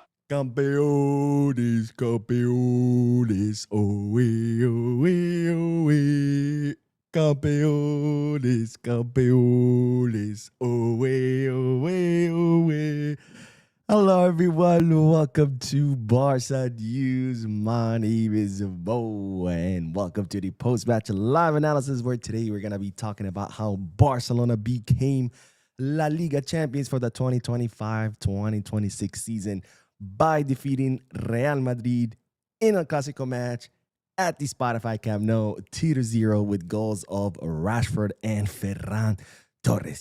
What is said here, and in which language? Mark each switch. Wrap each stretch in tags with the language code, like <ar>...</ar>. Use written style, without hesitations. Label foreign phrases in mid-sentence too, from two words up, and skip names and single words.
<es>Campeones, campeones, oe, oe, oe. Campeones, campeones, oe, oe, oe.</es> <en>Hello, everyone. Welcome to Barca News. My name is Bo, and welcome to the post-match live analysis, where today we're going to be talking about how Barcelona became La Liga champions for the 2025-2026 season by defeating Real Madrid in a Clasico match at the Spotify Camp Nou 2-0 with goals of Rashford and Ferran Torres.</en>